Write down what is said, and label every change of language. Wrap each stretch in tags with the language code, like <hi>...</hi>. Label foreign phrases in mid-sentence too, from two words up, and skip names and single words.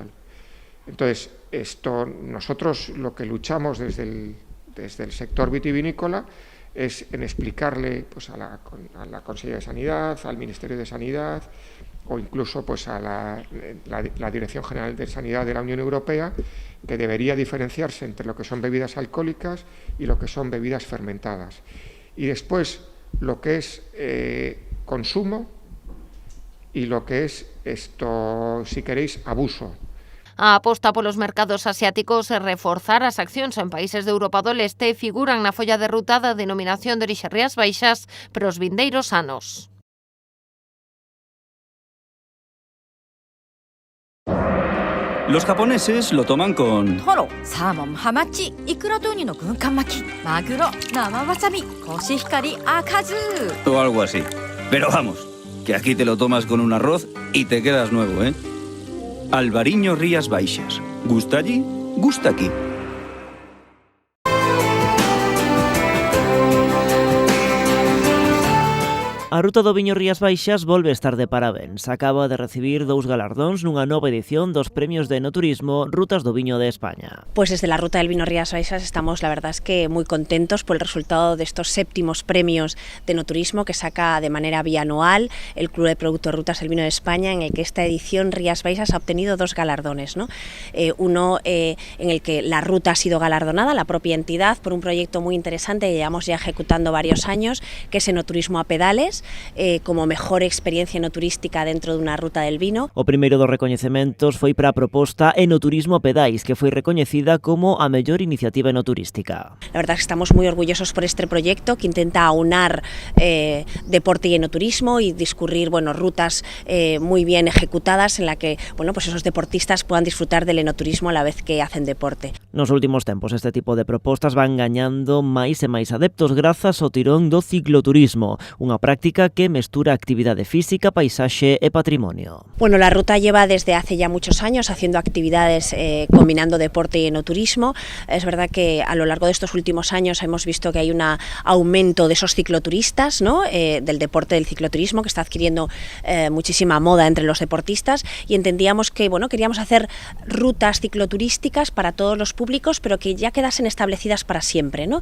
<es>Entonces, nosotros lo que luchamos desde el sector vitivinícola es en explicarle pues, a la Consejería de Sanidad, al Ministerio de Sanidad o incluso pues, a la Dirección General de Sanidad de la Unión Europea que debería diferenciarse entre lo que son bebidas alcohólicas y lo que son bebidas fermentadas. Y después lo que es consumo y lo que es si queréis, abuso.</es> <gl>A aposta polos mercados asiáticos e reforzar as accións en países de Europa do Leste figuran na folla de ruta da denominación de orixe Rías Baixas para os vindeiros anos.</gl> <es>Los japoneses lo toman con...</es> <ja>トロ、サーモン、ハマチ、イクラとウニの軍艦巻き、マグロ、生わさび、コシヒカリ、赤酢</ja> <es>o algo así. Pero vamos, que aquí te lo tomas con un arroz y te quedas nuevo, ¿eh? Albariño Rías Baixas. ¿Gusta allí? Gusta aquí.</es> <gl>A ruta do Viño Rías Baixas volve estar de parabéns. Acaba de recibir 2 galardóns nunha nova edición dos premios de enoturismo Rutas do Viño de España.</gl> <es>Pues desde la Ruta del Vino Rías Baixas estamos, la verdad es que muy contentos por el resultado de estos 7º premios de enoturismo que saca de manera bianual el Club de Productos Rutas del Vino de España, en el que esta edición Rías Baixas ha obtenido 2 galardones, ¿no? Uno en el que la ruta ha sido galardonada, la propia entidad, por un proyecto muy interesante que llevamos ya ejecutando varios años, que es Enoturismo a Pedales, como mejor experiencia enoturística dentro de unha ruta del vino.</es> <gl>O primeiro dos recoñecementos foi para a proposta Enoturismo a Pedais, que foi recoñecida como a mellor iniciativa enoturística.</gl> <es>La verdad es que estamos muy orgullosos por este proyecto que intenta aunar deporte y enoturismo y discurrir rutas muy bien ejecutadas en la que pues esos deportistas puedan disfrutar del enoturismo a la vez que hacen deporte.</es> <gl>Nos últimos tempos este tipo de propostas van gañando máis e máis adeptos grazas ao tirón do cicloturismo, unha práctica que mestura actividade física, paisaxe e patrimonio.</gl> <es>Bueno, la ruta lleva desde hace ya muchos años haciendo actividades combinando deporte y enoturismo. Es verdad que a lo largo de estos últimos años hemos visto que hay un aumento de esos cicloturistas, ¿no? Del deporte del cicloturismo, que está adquiriendo muchísima moda entre los deportistas, y entendíamos que queríamos hacer rutas cicloturísticas para todos los públicos, pero que ya quedasen establecidas para siempre, ¿no?</es>